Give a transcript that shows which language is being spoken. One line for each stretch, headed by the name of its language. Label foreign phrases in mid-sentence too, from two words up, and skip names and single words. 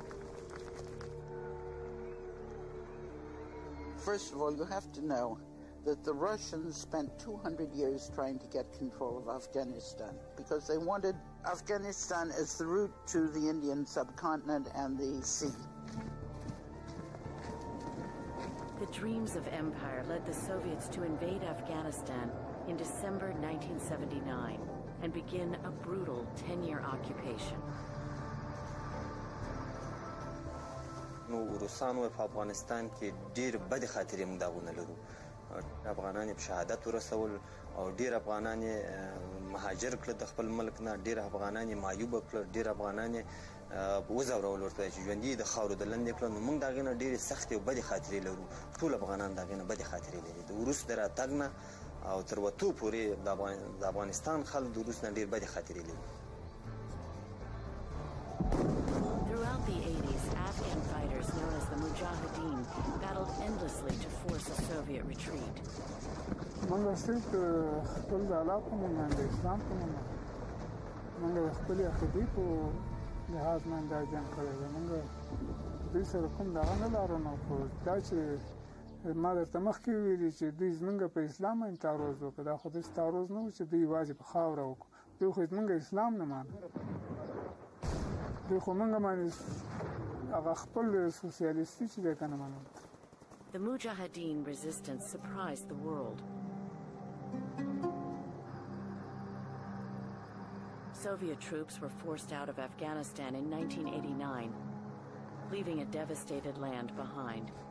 English: First of all, you have to know that the Russians spent 200 years trying to get control of Afghanistan because they wanted Afghanistan as the route to the Indian subcontinent and the sea. The dreams of empire led the Soviets to invade Afghanistan in December 1979 and begin a brutal 10-year occupation.
Pashto: روسانو په افغانستان کې ډېر بد خاطرې موږ داغونه لرو. افغانان په شهادت ورسول او ډېر افغانان مهاجر کړل د خپل ملک نه، ډېر افغانان معیوب کړل، ډېر افغانان وځورول ورته چې ژوندي د خاورو د لاندې کړل. نو موږ د هغې نه ډېرې سختې او بدې خاطرې لرو. ټول افغانان د هغې نه بدې خاطرې لري. د وروس د راتګ نه او تر وتو پورې د افغانستان خلک د وروس نه ډېر بدې خاطرې لري.
English: Throughout the 80s, Afghan fighters known as the Mujahideen battled endlessly to force a Soviet retreat.
Pashto: منګه صرف خپل د علاقو نه د اسلام په نوم منګه خپل عقیدې په لحاظ نه دا جنګ کړی دی. منګه دوی سره کوم دغه نه لرو نو خو دا چې ما درته مخکې ویلي چې دوی زموږ په اسلام باندې تعرض وکړه، دا خو داسې تعرض نه و چې دوی یوازې په خاوره وکړو. دوی خو زموږ اسلام نه مانه، دوی خو موږ باندې هغه خپل سوسیالیستي چې دی که نه منل.
English: The Mujahideen resistance surprised the world. Soviet troops were forced out of Afghanistan in 1989, leaving a devastated land behind.